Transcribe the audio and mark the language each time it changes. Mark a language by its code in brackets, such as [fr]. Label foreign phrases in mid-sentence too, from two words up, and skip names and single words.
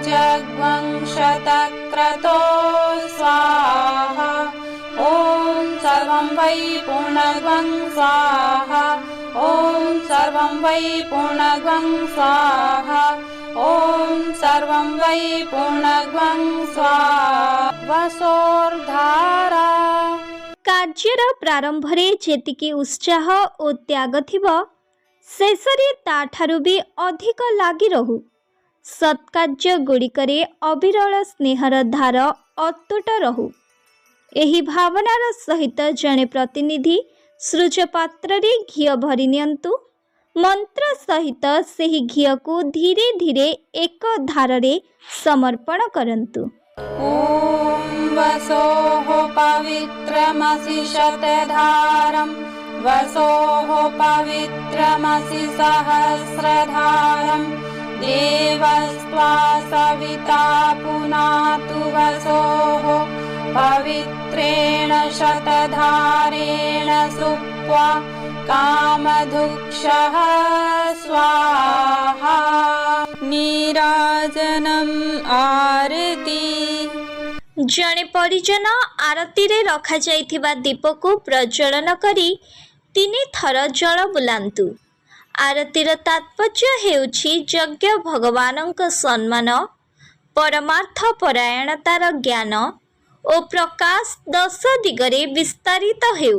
[sa] इशमूर्जग्वंशतक्रतो स्वाहा ॐ सर्वं वै पूर्णगं स्वाहा ॐ सर्वं वै पूर्णगं स्वाहा ॐ सर्वं वै पूर्णगं स्वाहा वसोर्धारा। [or] କାର୍ଯ୍ୟର ପ୍ରାରମ୍ଭରେ ଯେତିକି ଉତ୍ସାହ ଓ ତ୍ୟାଗ ଥିବ ଶେଷରେ ତାଠାରୁ ବି ଅଧିକ ଲାଗି ରହୁ। ସତ୍କାର୍ଯ୍ୟ ଗୁଡ଼ିକରେ ଅବିରଳ ସ୍ନେହର ଧାର ଅତୁଟ ରହୁ। ଏହି ଭାବନାର ସହିତ ଜଣେ ପ୍ରତିନିଧି ସୃଜ ପାତ୍ରରେ ଘିଅ ଭରି ନିଅନ୍ତୁ। ମନ୍ତ୍ର ସହିତ ସେହି ଘିଅକୁ ଧୀରେ ଧୀରେ ଏକ ଧାରରେ ସମର୍ପଣ କରନ୍ତୁ। [sa] ॐ वसोः पवित्रमसि शतधारम् वसोः पवित्रमसि सहस्रधारम् देवस्त्वा सविता पुनातु वसोः पवित्रेण शतधारेण सुप्त्वा कामधुक्षः स्वाहा। नीराजनम् आरती। [or] ଜଣେ ପରିଜନ ଆରତିରେ ରଖାଯାଇଥିବା ଦୀପକୁ ପ୍ରଜ୍ୱଳନ କରି 3 ଥର ଜଳ ବୁଲାନ୍ତୁ। ଆରତିର ତାତ୍ପର୍ଯ୍ୟ ହେଉଛି ଯଜ୍ଞ ଭଗବାନଙ୍କ ସମ୍ମାନ, ପରମାର୍ଥ ପରାୟଣତାର ଜ୍ଞାନ ଓ ପ୍ରକାଶ 10 ଦିଗରେ ବିସ୍ତାରିତ ହେଉ।